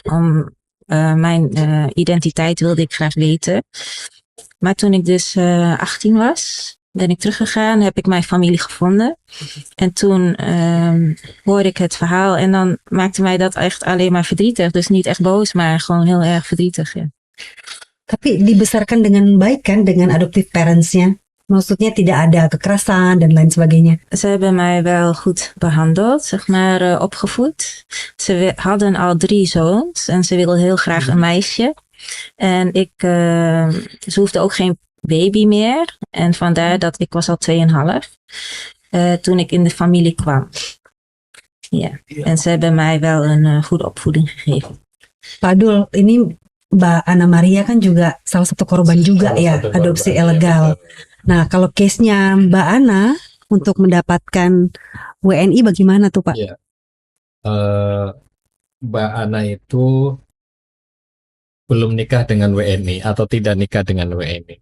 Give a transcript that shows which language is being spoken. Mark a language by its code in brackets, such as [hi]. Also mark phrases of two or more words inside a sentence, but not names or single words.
[nl] Om mijn identiteit wilde ik graag weten. Maar toen ik dus 18 was, ben ik teruggegaan, heb ik mijn familie gevonden. En toen hoorde ik het verhaal en dan maakte mij dat echt alleen maar verdrietig. Dus niet echt boos, maar gewoon heel erg verdrietig. Ja. [id] Tapi dibesarkan dengan baik kan, dengan [en] adoptive parents- [id] nya? Maksudnya tidak ada kekerasan dan lain sebagainya. [nl] Ze hebben mij wel goed behandeld, zeg maar opgevoed. Ze hadden al 3 zoons en ze wilden heel graag een meisje. En ze hoefde ook geen baby meer. En vandaar dat ik was al 2,5 toen ik in de familie kwam. Ja. En ze hebben mij wel een goede opvoeding gegeven. [id] Pak Dul, ini Mbak Ana Maria kan juga salah satu korban juga ya, adopsi ilegal. Nah, kalau case-nya Mbak Ana untuk mendapatkan WNI bagaimana tuh Pak? Ya. Mbak Ana itu belum nikah dengan WNI atau tidak nikah dengan WNI.